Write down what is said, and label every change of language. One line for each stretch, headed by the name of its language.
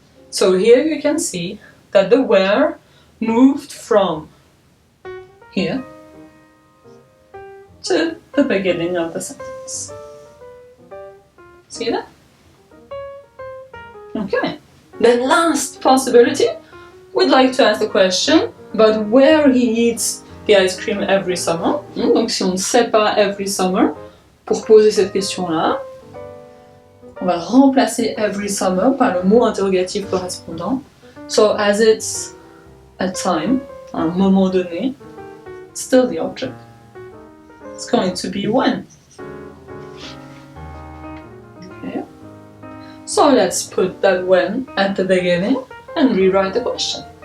English: So here you can see that the where moved from here to the beginning of the sentence. See that? Okay. The last possibility, we'd like to ask the question about where he eats the ice cream every summer.
French: Donc si on ne sait pas
English: every summer,
French: pour poser cette question-là, On va remplacer every summer par le mot interrogatif correspondant.
English: So as it's a time,
French: à un moment donné,
English: it's still the object. It's going to be when. Okay. So let's put that when at the beginning and rewrite the question.